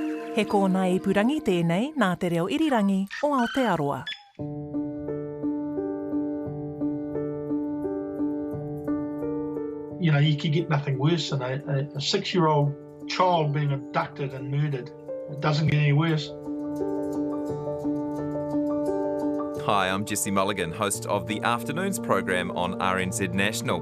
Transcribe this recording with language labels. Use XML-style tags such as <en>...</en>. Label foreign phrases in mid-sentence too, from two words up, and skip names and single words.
<mi>He kōna ipurangi tēnei nā te reo irirangi o Aotearoa.</mi> <en>You know, you could get nothing worse than a 6-year-old child being abducted and murdered. It doesn't get any worse. Hi, I'm Jesse Mulligan, host of the Afternoons program on RNZ National.</en>